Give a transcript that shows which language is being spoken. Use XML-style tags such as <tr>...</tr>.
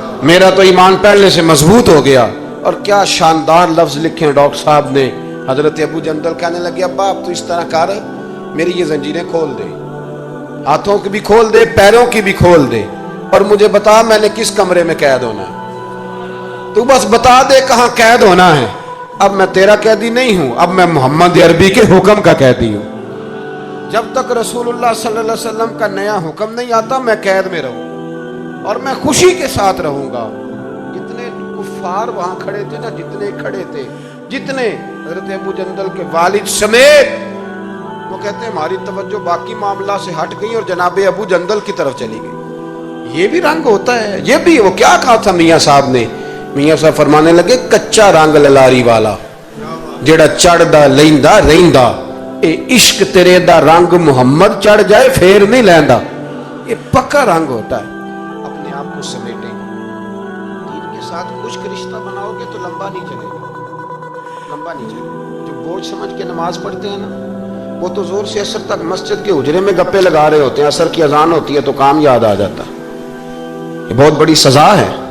<ur>میرا تو ایمان پہلے سے مضبوط ہو گیا. اور کیا شاندار لفظ لکھے ہیں ڈاکٹر صاحب نے. حضرت ابو جندل کہنے لگے ابا اب تو اس طرح کر, میری یہ زنجیریں کھول دے, ہاتھوں کی بھی کھول دے, پیروں کی بھی کھول دے, اور مجھے بتا میں نے کس کمرے میں قید ہونا ہے. تو بس بتا دے کہاں قید ہونا ہے. اب میں تیرا قیدی نہیں ہوں, اب میں محمد عربی کے حکم کا قیدی ہوں. جب تک رسول اللہ صلی اللہ علیہ وسلم کا نیا حکم نہیں آتا میں قید میں رہوں اور میں خوشی کے ساتھ رہوں گا. جتنے کفار وہاں کھڑے تھے نا, جتنے کھڑے تھے, جتنے حضرت ابو جندل کے والد سمیت, وہ کہتے ہیں ہماری توجہ باقی معاملہ سے ہٹ گئی اور جناب ابو جندل کی طرف چلی گئی. یہ بھی رنگ ہوتا ہے, یہ بھی. وہ کیا کہا تھا میاں صاحب نے؟ میاں صاحب فرمانے لگے</ur> <pa>کچا رنگ للاری والا جیڑا چڑھ دا لیندا رہندا, اے عشق تیرے دا رنگ محمد چڑھ جائے پھر نہیں لیندا.</pa> <ur>یہ پکا رنگ ہوتا ہے. اپنے آپ کو سمیٹیں, دین کے ساتھ خشک رشتہ بناؤ گے تو لمبا نہیں چلے گا, لمبا نہیں چلے گا. جو بوجھ سمجھ کے نماز پڑھتے ہیں نا, وہ تو زور سے عصر تک مسجد کے حجرے میں گپے لگا رہے ہوتے ہیں. عصر کی اذان ہوتی ہے تو کام یاد آ جاتا ہے. یہ بہت بڑی سزا ہے.</ur>